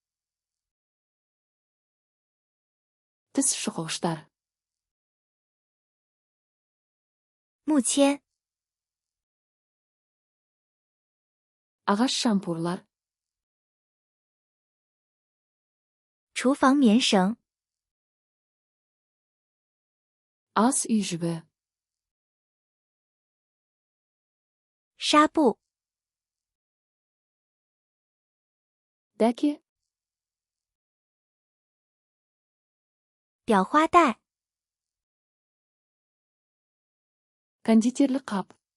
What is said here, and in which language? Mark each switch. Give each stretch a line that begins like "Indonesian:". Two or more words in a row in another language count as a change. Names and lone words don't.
Kazakh: Тіс шұқығыштар.
Chinese: 木签
Kazakh: Ағаш шампурлар.
Chinese: 厨房棉绳
Kazakh: Ас үй жібі.
Chinese: 纱布
Kazakh: Дәке.
Chinese: 裱花带
Kazakh: Кондитерлік қап.